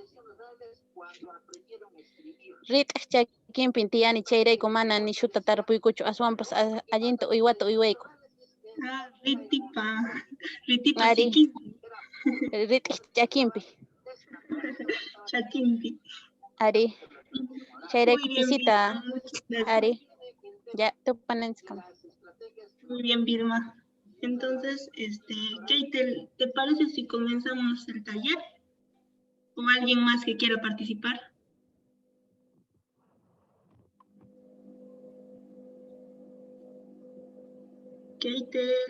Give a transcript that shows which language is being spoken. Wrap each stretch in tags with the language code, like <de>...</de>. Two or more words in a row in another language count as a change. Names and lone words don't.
<qu>Rit'ik chakinpin tiyani chayrayku mana nishuta tarpuykuchu, aswanpas allinta uywata uywayku. Ritipa Ari, sikinpi. rit'ik chakinpi. Chakinpi. Ari, chayrayku</qu> <es>Muy bien,</es> <qu>pisita,</qu> <es>Vilma, muchas gracias.</es> <qu>Ari, ya, tupananchikama.</qu> <es>Muy bien, Vilma. Entonces, Kate, ¿te parece si comenzamos el taller? ¿O alguien más que quiera participar? Kate.</es>